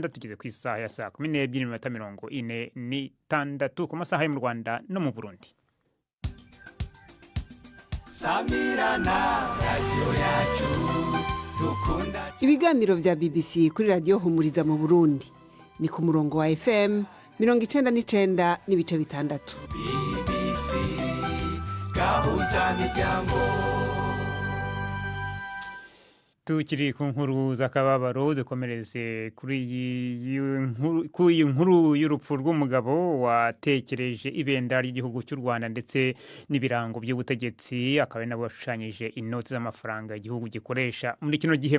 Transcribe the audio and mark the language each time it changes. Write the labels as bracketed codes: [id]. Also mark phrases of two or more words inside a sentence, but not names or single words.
[rw] Tugeze ku isaha ya saa 12:46 ku masaha yo mu Rwanda no mu Burundi. Samirana radio yacu dukunda. [rn] Ibiganiro vya BBC kuri radio Humuriza mu Burundi ni ku murongo wa FM 99.6. [rw] BBC gahuza miryango. Tukiri ku nkuru z'akababaro, dukomereze kuri iyi nkuru y'urupfu rw'umugabo watekereje ibendera ry'igihugu cy'u Rwanda ndetse n'ibirango by'ubutegetsi, akaba ari nabo bashushanyije inoti z'amafaranga igihugu gikoresha muri kino gihe.